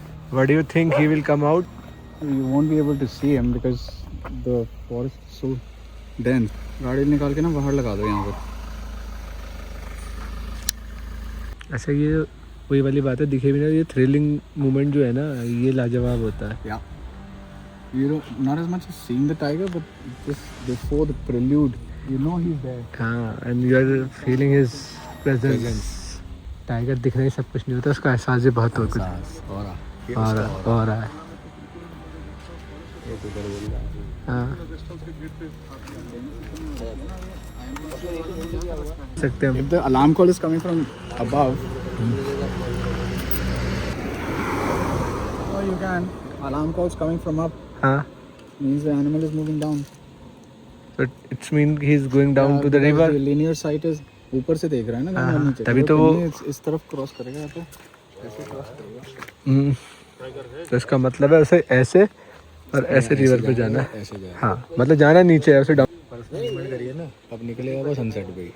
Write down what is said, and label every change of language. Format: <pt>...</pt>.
<en>What do you think he will come out? You won't be able to see him because the forest is so dense.</en> <hi>गाड़ी निकाल के ना बाहर लगा दो यहाँ पर। ऐसा ये वही वाली बात है, दिखे भी ना, ये थ्रिलिंग मोमेंट जो है ना, ये लाजवाब होता है।</hi> <en>Yeah. You know, not as much as seeing the tiger, but just before the prelude, you know he's there. हाँ, and you are feeling his presence.</en> <hi>Tiger दिखने ही सब कुछ नहीं होता, उसका एहसास भी बहुत कुछ हो रहा है। हाँ, सकते हैं।</hi> <en>If the alarm call is coming from above, oh, you can. Alarm call is coming from up.</en> <hi>हाँ,</hi> <en>Means the animal is moving down. so it's mean he is going down to the river. The linear sight is</en> <hi>ऊपर से देख रहा है ना, हाँ, जानवर नीचे। तभी तो वो इस तरफ क्रॉस करेगा तो ऐसे क्रॉस करेगा। तो इसका मतलब है उसे ऐसे और ऐसे रिवर पे जाना है। ऐसे जाएगा। हाँ, मतलब जाना नीचे है, उसे डाउन। मूवमेंट करिए ना, अब निकलेगा वो सनसेट पे।</hi>